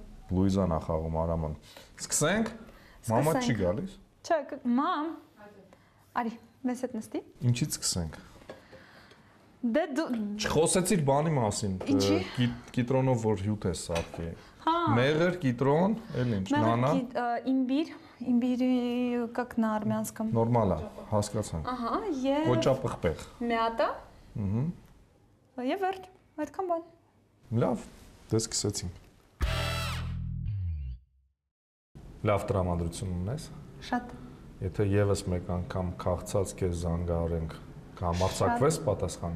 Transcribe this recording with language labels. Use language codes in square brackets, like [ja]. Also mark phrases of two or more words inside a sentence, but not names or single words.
[hy] Լուիզան ա խաղում Արաման։ Սկսենք։ Մամա չի գալիս։ Չէ, մամ։ Արի, մեզ հետ նստի։ Ինչից սկսենք։ Դե դու Չխոսեցիր բանի մասին։ Կիտրոնով որ հյութ է սարքի։ Հա։ Մեղր, կիտրոն, էլ ինչ, նանա։ [ru] Имбирь, как на армянском։ [hy] Նորմալ է, հասկացանք։ Ահա, եւ Կոճապղպեղ։ Մյատա։ Ահա։ Եվ վերջ, այդքան բան։ Լավ, դե սկսեցինք։ Լավ տրամադրություն ունես։ Շատ։ Եթե եւս մեկ անգամ քաղցած քեզ զանգահարենք, կհամարձակվես պատասխանել։